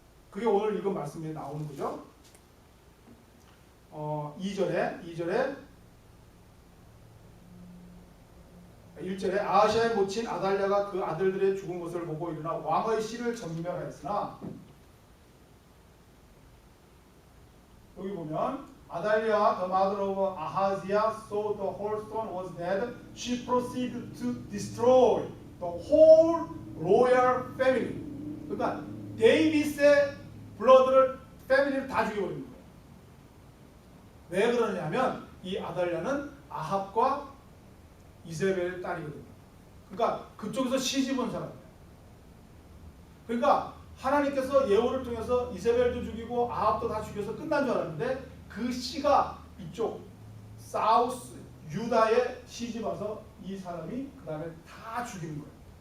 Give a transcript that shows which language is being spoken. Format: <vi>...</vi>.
<ko>그게 오늘 읽은 말씀에 나오는 거죠. 2절에 1절에 아하시아의 모친 아달랴가 그 아들들의 죽은 것을 보고 일어나 왕의 씨를 전멸하였으나 여기 보면 아달랴</ko> <en>the mother of Ahaziah saw the whole stone was dead. She proceeded to destroy the whole royal family.</en> <ko>그러니까 데이빗의 블러드를 패밀리를 다 죽여버린 거예요. 왜 그러냐면 이 아달랴는 아합과 이세벨의 딸이거든요. 그러니까 그쪽에서 시집온 사람이에요. 그러니까 하나님께서 예후를 통해서 이세벨도 죽이고 아합도 다 죽여서 끝난 줄 알았는데 그 씨가 이쪽 사우스 유다에 시집 와서 이 사람이 그 다음에 다 죽인 거예요.</ko>